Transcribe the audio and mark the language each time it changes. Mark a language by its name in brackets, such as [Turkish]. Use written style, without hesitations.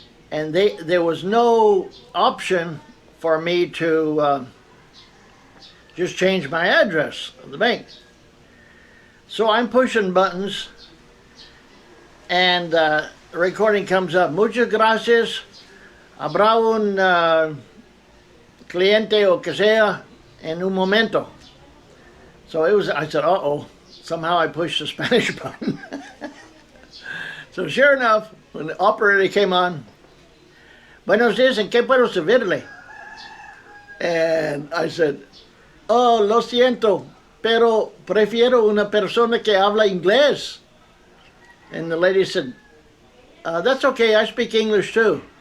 [English] and there was no option for me to just change my address of the bank. So I'm pushing buttons, and the recording comes up. [Spanish] Muchas gracias. Habrá un cliente o que sea en un momento. [English] So I said, uh-oh. Somehow I pushed the Spanish button. So sure enough, when the operator came on, [Spanish] buenos días, ¿en qué puedo servirle? [English] And I said, oh, [Spanish] lo siento, pero prefiero una persona que habla inglés. [English] And the lady said, that's okay, I speak English too.